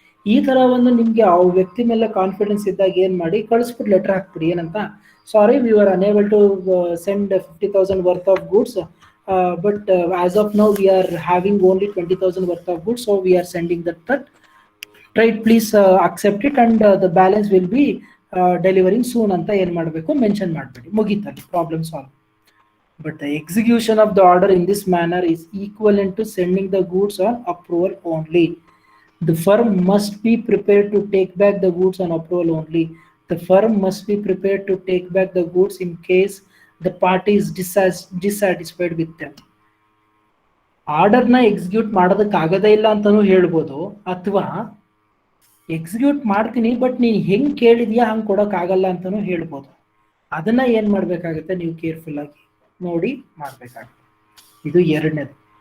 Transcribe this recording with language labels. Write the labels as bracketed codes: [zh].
[kn] ಈ ತರ ಒಂದು ನಿಮ್ಗೆ ಆ ವ್ಯಕ್ತಿ ಮೇಲೆ ಕಾನ್ಫಿಡೆನ್ಸ್ ಇದ್ದಾಗ ಏನ್ ಮಾಡಿ ಕಳಿಸ್ಬಿಟ್ಟು ಲೆಟರ್ ಹಾಕ್ಬಿಡಿ ಏನಂತ, [en] sorry we are unable to send 50,000 worth of goods, but as of now we are having only 20,000 worth of goods, so we are sending that trite please accept it and the balance will be delivering soon [kn] ಅಂತ ಏನ್ ಮಾಡಬೇಕು mention ಮಾಡಬೇಡಿ, ಮುಗೀತಲ್ಲಿ problem solve. [en] But the execution of the order in this manner is equivalent to sending the goods on approval only. The firm must be prepared to take back the goods on approval only. The firm must be prepared to take back the goods in case the party is dissatisfied with them. [kn] ಆರ್ಡರ್ನ execute ಮಾಡೋದಕ್ಕಾಗದೇ ಇಲ್ಲ ಅಂತಾನೂ ಹೇಳ್ಬೋದು, ಅಥವಾ execute ಮಾಡ್ತೀನಿ but ನೀನು ಹೆಂಗೆ ಕೇಳಿದ್ಯಾ ಹಂಗೆ ಕೊಡೋಕ್ಕಾಗಲ್ಲ ಅಂತಾನೂ ಹೇಳ್ಬೋದು. ಅದನ್ನ ಏನು ಮಾಡಬೇಕಾಗುತ್ತೆ ನೀವು ಕೇರ್ಫುಲ್ ಆಗಿ ನೋಡಿ ಮಾಡಬೇಕಾಗುತ್ತೆ. ಇದು ಎರಡನೇದು.